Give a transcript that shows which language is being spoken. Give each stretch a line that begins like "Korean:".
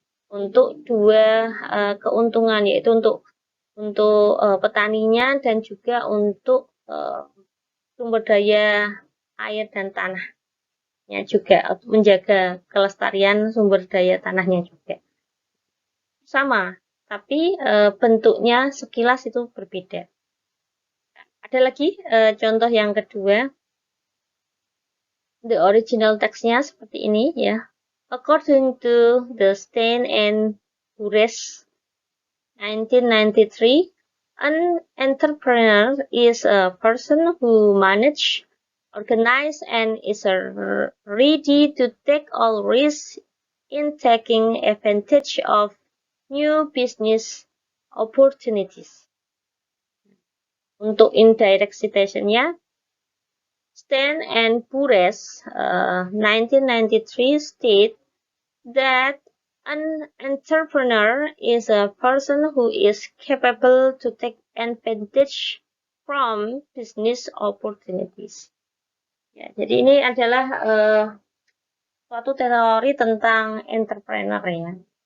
Indonesian: Untuk dua keuntungan yaitu untuk petaninya dan juga untuk sumber daya air dan tanahnya juga, menjaga kelestarian sumber daya tanahnya juga. Sama, tapi bentuknya sekilas itu berbeda. Ada lagi contoh yang kedua. The original text-nya seperti ini ya.
English: According to the Stein and Bures 1993, an entrepreneur is a person who manages, organizes, and is ready to take all risks in taking advantage of new business opportunities.
Indonesian: Untuk indirect citation-nya,
English: Stein and Bures 1993 state that an entrepreneur is a person who is capable to take advantage from business opportunities.
Indonesian: Ya, jadi ini adalah suatu teori tentang entrepreneur ya.